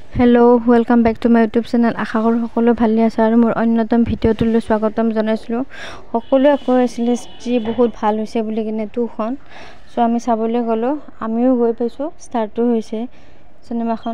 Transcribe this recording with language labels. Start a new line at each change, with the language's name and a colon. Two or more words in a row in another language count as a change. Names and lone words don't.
English: Hello welcome back to my YouTube channel.
Hindi: आशा करो
Assamese: সকলো ভালে আছে আৰু মোৰ অন্যতম ভিডিঅ'টোলৈ স্বাগতম জনাইছিলোঁ। সকলোৱে কৈ আছিলে যে বহুত ভাল হৈছে বুলি কিনে টুখন। সো আমি চাবলৈ গ'লো, আমিও গৈ পাইছোঁ, ষ্টাৰ্টো হৈছে চিনেমাখন।